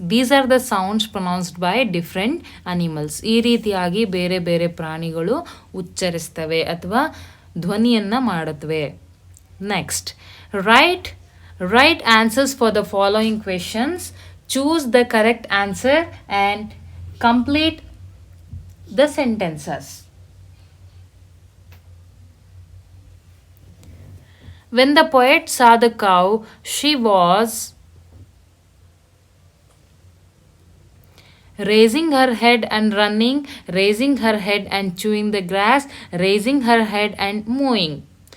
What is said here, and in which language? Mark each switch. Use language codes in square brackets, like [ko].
[en] These are the sounds pronounced by different animals. [kn] ಈ ರೀತಿಯಾಗಿ ಬೇರೆ ಬೇರೆ ಪ್ರಾಣಿಗಳು ಉಚ್ಚರಿಸ್ತವೆ ಅಥವಾ ಧ್ವನಿಯನ್ನು ಮಾಡುತ್ತವೆ. Next, [en] Write right answers for the following questions. Choose the correct answer and complete the sentences. When the poet saw the cow, she was raising her head and running, raising her head and chewing the grass, raising her head and mooing.